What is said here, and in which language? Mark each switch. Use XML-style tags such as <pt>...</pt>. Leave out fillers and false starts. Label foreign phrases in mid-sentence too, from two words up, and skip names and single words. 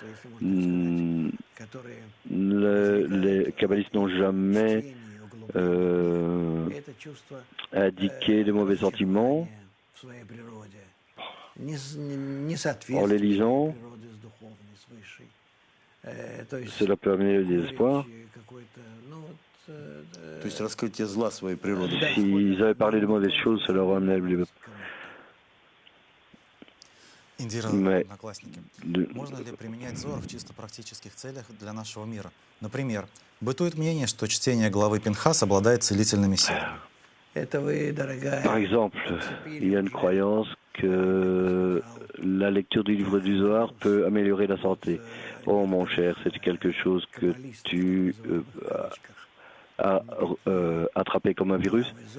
<fr>Les kabbalistes n'ont jamais indiqué de mauvais sentiments en les lisant. Cela peut amener le désespoir. S'ils avaient parlé de mauvaises choses, cela aurait amené le</fr> <ru>Индира, одноклассники. Можно ли применять Зор в чисто практических целях для нашего мира? Например, бытует мнение, что чтение главы Пинхас обладает целительными силами.</ru> <fr>Par exemple, il y a une croyance que la lecture du livre du Zohar peut améliorer la santé. Oh mon cher, c'est quelque chose que tu as attrapé comme un virus.</fr>